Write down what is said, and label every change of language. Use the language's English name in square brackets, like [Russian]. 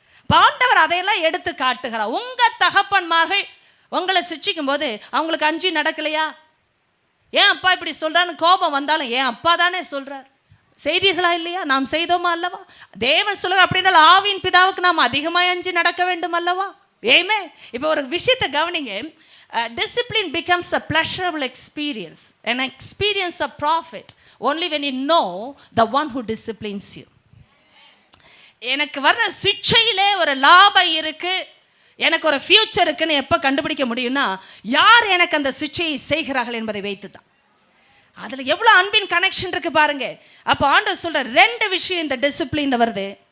[Tamil] ஆண்டவர் அதையெல்லாம் எடுத்து காட்டுகிறார். உங்க தகப்பன்மார்கள் உங்களை சிட்சிக்கும் போது அவங்களுக்கு அஞ்சு நடக்கலையா? ஏன் அப்பா இப்படி சொல்றான்னு கோபம் வந்தாலும் ஏன் அப்பா தானே சொல்றார். செய்தீர்களா இல்லையா? நாம் செய்தோமா அல்லவா? தேவன் சொல்லுங்க அப்படின்னா ஆவியின் பிதாவுக்கு நாம் அதிகமாக அஞ்சு நடக்க வேண்டும் அல்லவா? ஏமே இப்போ ஒரு விஷயத்தை கவனிங்க. [English] Discipline becomes a pleasurable experience, an experience of profit only when you know the one who disciplines you. [Tamil] எனக்கு வர்ற சிட்சையிலே ஒரு லாபம் இருக்கு, எனக்கு ஒரு ஃபியூச்சர் இருக்குன்னு எப்போ கண்டுபிடிக்க முடியும்னா யார் எனக்கு அந்த சிட்சையை செய்கிறார்கள் என்பதை வைத்து தான். அதில் எவ்வளோ அன்பின் கனெக்ஷன் இருக்கு பாருங்க. அப்போ ஆண்டவர் சொல்ற 2 விஷயம் இந்த டிசிப்ளின் வருது.